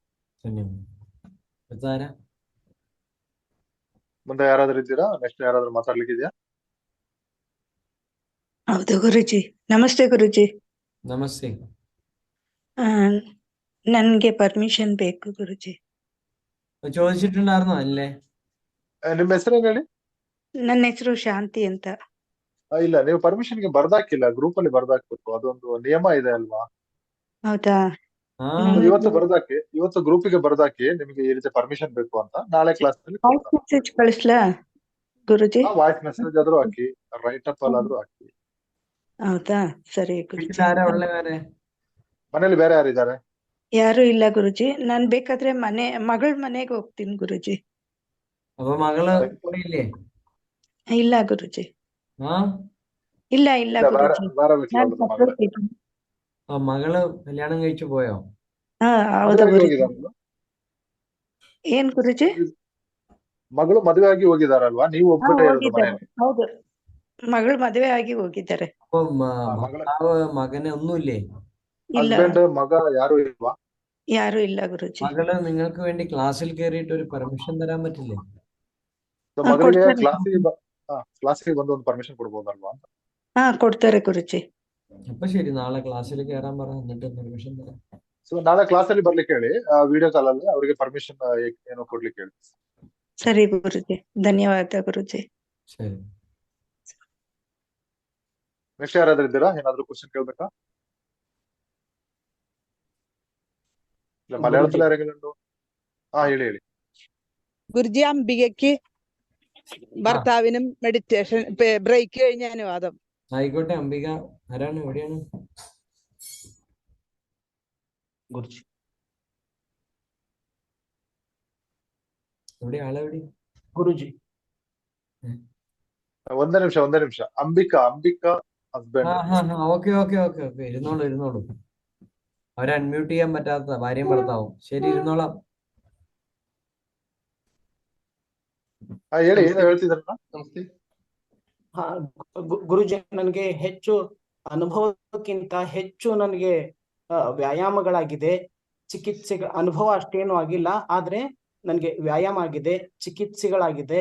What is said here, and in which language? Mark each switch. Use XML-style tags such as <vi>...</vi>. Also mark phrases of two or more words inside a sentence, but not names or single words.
<kn>ಧನ್ಯವಾದ. ಮುಂದೆ ಯಾರಾದ್ರೂ ಇದ್ದೀರಾ? ನೆಕ್ಸ್ಟ್ ಯಾರಾದ್ರೂ ಮಾತಾಡ್ಲಿಕ್ಕಿದ್ಯಾ? ಹೌದು ಗುರುಜಿ. ನಮಸ್ತೆ ಗುರುಜಿ. ನಮಸ್ತೆ. ನನ್ಗೆ ಪರ್ಮಿಷನ್ ಬೇಕು ಗುರುಜಿ.</kn> <ml>ചോദിച്ചിട്ടുണ്ടായിരുന്നോ അല്ലേ?</ml> <kn>ನಿಮ್ಮ ಹೆಸರೇನು ಹೇಳಿ? ನನ್ನ ಹೆಸರು ಶಾಂತಿ ಅಂತ. ಇಲ್ಲ, ನೀವು ಪರ್ಮಿಷನ್ಗೆ ಬರ್ದಾಕಿಲ್ಲ, ಗ್ರೂಪ್ ಅಲ್ಲಿ ಬರ್ದಾಕ್ಬೇಕು. ಅದೊಂದು ನಿಯಮ ಇದೆ ಅಲ್ವಾ? ಹೌದಾ? ಇವತ್ತು ಗ್ರೂಪಿಗೆ ಬರ್ದಾಕಿ ನಿಮಗೆ ಈ ರೀತಿ ಪರ್ಮಿಷನ್ ಬೇಕು ಅಂತ. ನಾಳೆ ಕ್ಲಾಸ್ ನಲ್ಲಿ</kn> <en>voice message</en> <kn>ಕಳಿಸ್ಲಾ ಗುರುಜಿ?</kn> <en>voice message</en> <kn>ಆದ್ರೂ ಹಾಕಿ,</kn> <en>write up</en> <kn>ಅಲ್ಲಾದ್ರೂ ಹಾಕಿ. ಹೌದಾ? ಸರಿ ಗುರುಜಿ. ಮನೇಲಿ ಬೇರೆ ಯಾರಿದ್ದಾರೆ? ಯಾರು ಇಲ್ಲ ಗುರುಜಿ. ನಾನ್ ಬೇಕಾದ್ರೆ ಮಗಳ ಮನೆಗೆ ಹೋಗ್ತೀನಿ ಗುರುಜಿ.</kn> <ml>അപ്പൊ മകള് ഇല്ലേ?</ml> <kn>ಇಲ್ಲ ಗುರುಜಿ. ആ ಇಲ್ಲ ಇಲ್ಲ ಗುರುಜಿ. ಬೇರೆ ನಾನ್ ಮಗಳು separate ಇದ್ದೀನಿ.</kn> <ml>മകള് കല്യാണം കഴിച്ചു പോയോ?</ml> <kn>ಹಾ ಹೌದು ಗುರುಜಿ. ಏನ್ ಗುರುಜಿ? ಮಗಳು ಮದುವೆ ಆಗಿ ಹೋಗಿದಾರಲ್ವಾ? ನೀವು ಒಬ್ಬರೇ ಇರೋದು ಹೋಗಿದ್ದಾರೆ. ಮನೆಯಲ್ಲಿ? ಹೌದು, ಮಗಳು ಮದುವೆ ಆಗಿ ಹೋಗಿದ್ದಾರೆ.</kn> <ml>അപ്പൊ ഭർത്താവ് മകന് ഒന്നുമില്ലേ?</ml> <kn>ಇಲ್ಲ, ಹಸ್ಬೆಂಡ್ ಮಗ ಯಾರು ಇಲ್ವಾ? ಯಾರು ಇಲ್ಲ ಗುರುಜಿ.</kn> <ml>മകള് നിങ്ങൾക്ക് വേണ്ടി ക്ലാസ്സിൽ കയറിയിട്ട് ഒരു പെർമിഷൻ തരാൻ പറ്റില്ലേ?</ml> <kn>So ಮಗಳಿಗೆ ಕೊಡ್ತಾರೆ. ಕ್ಲಾಸಿಗೆ ಬಂದು ಒಂದು ಪರ್ಮಿಷನ್ ಕೊಡ್ಬೋದಲ್ವಾ ಅಂತ. ಹಾ ಕೊಡ್ತಾರೆ ಗುರುಜಿ.</kn> <ml>അപ്പൊ ശരി, നാളെ ക്ലാസ്സിൽ കയറാൻ പറ, എന്നിട്ട് പെർമിഷൻ തരാം.</ml> <kn>ಸೊ ನಾಳೆ ಕ್ಲಾಸ್ ಅಲ್ಲಿ ಬರ್ಲಿಕ್ಕೆ ಹೇಳಿ,</kn> <en>video call</en> <kn>ಅಲ್ಲಿ ಅವರಿಗೆ ಪರ್ಮಿಷನ್ ಏನೋ ಕೊಡ್ಲಿಕ್ಕೆ ಹೇಳಿ. ಸರಿ ಗುರುಜಿ. ಧನ್ಯವಾದ ಗುರುಜಿ.</kn> <ml>ശരി.</ml> <kn>ನೆಕ್ಸ್ಟ್ ಯಾರಾದ್ರೂ ಇದ್ದೀರಾ? ಏನಾದ್ರೂ ಕ್ವಶನ್ ಕೇಳ್ಬೇಕಾ?</kn> <ml>ഇല്ല, മലയാളത്തിൽ ആരെങ്കിലും ഉണ്ടോ?</ml> <kn>ಹೇಳಿ.</kn> <ml>ഗുരുജി, അംബികയ്ക്ക് ഭർത്താവിനും മെഡിറ്റേഷൻ ബ്രേക്ക് കഴിഞ്ഞ അനുവാദം. ആയിക്കോട്ടെ. അംബിക ആരാണ്? എവിടെയാണ് ಗುರುಜಿ? എവിടെ ആളെവിടെ?</ml> <kn>ಗುರುಜಿ ಒಂದೇ ನಿಮಿಷ. ಅಂಬಿಕಾ ಹಸ್ಬೆಂಡ್.</kn> <ml>ഓക്കെ. ഇരുന്നോളൂ. അവരെ അൺമ്യൂട്ട് ചെയ്യാൻ പറ്റാത്ത ഭാര്യയും ഭർത്താവും. ശരി, ഇരുന്നോളാം.</ml> <kn>ಹೇಳಿ, ಏನೋ ಹೇಳ್ತಿದ್ರಲ್ಲ? ನಮಸ್ತೆ. ಹಾ ಗುರುಜಿ, ನನಗೆ ಹೆಚ್ಚು ಅನುಭವಕ್ಕಿಂತ ಹೆಚ್ಚು ನನಗೆ ವ್ಯಾಯಾಮಗಳಾಗಿದೆ. ಚಿಕಿತ್ಸೆಗಳ ಅನುಭವ ಅಷ್ಟೇನು ಆಗಿಲ್ಲ, ಆದ್ರೆ ನನಗೆ ವ್ಯಾಯಾಮ ಆಗಿದೆ, ಚಿಕಿತ್ಸೆಗಳಾಗಿದೆ.</kn>